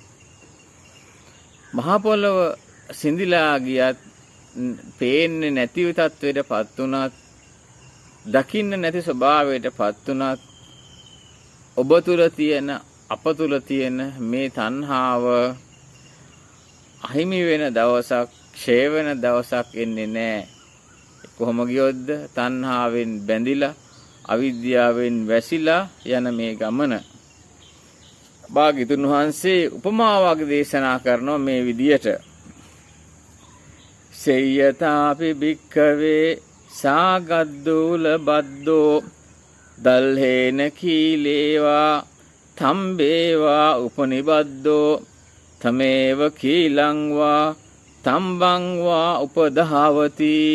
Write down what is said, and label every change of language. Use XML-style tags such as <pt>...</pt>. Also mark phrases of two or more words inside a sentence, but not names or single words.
<si>මහ පොළොව සිඳිලා ගියත්, පේන්නේ නැති තත්වයටපත් උනත්, දකින්න නැති ස්වභාවයටපත් උනත්, ඔබ තුල තියෙන, අප තුල තියෙන මේ තණ්හාව අහිමි වෙන දවසක්, ක්ෂය වෙන දවසක් එන්නේ නැහැ. කොහොම ගියොත්ද? තණ්හාවෙන් බැඳිලා, අවිද්‍යාවෙන් වැසිලා යන මේ ගමන. භාග්‍යතුන් වහන්සේ උපමාවක් දේශනා කරනවා මේ විදියට.</si> <pi>සේයතාපි භික්ඛවේ සාගද්දූල බද්දෝ දල්හේන කීලේවා තම්බේවා උපනිබද්දෝ තමේව කීලංවා තම්බංවා උපදහවති</pi>